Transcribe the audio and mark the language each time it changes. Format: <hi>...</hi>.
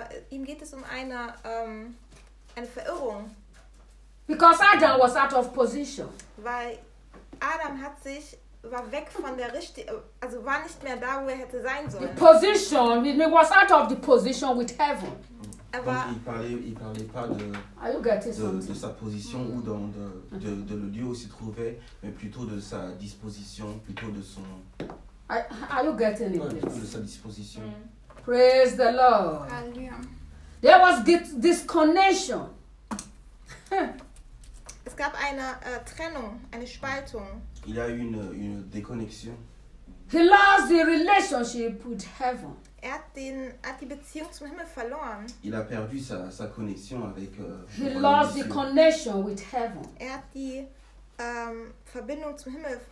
<de>Ihm geht es um eine Verirrung.</de> <en>Because Adam was out of position.</en> <de>Weil Adam war weg von der richtigen, also war nicht mehr da, wo er hätte sein sollen.</de> <en>The position, he was out of the position with heaven.</en> <fr>Il parlait pas de sa position ou de le lieu où il se trouvait, mais plutôt de sa disposition, plutôt de son.</fr> <en>Are you getting it?</en> <fr>Plutôt de sa disposition.</fr> <en>Praise the Lord. Hallelujah. There was disconnection.</en> <de>Es gab eine Trennung, eine Spaltung.</de> <fr>Il y a eu une déconnexion.</fr> <en>He lost the relationship with heaven.</en> <de>Er hat die Beziehung zum Himmel verloren.</de> <fr>Il a perdu sa connexion avec</fr> <en>He lost the connection with heaven.</en> <de>Er hat die Verbindung zum Himmel verloren.</de>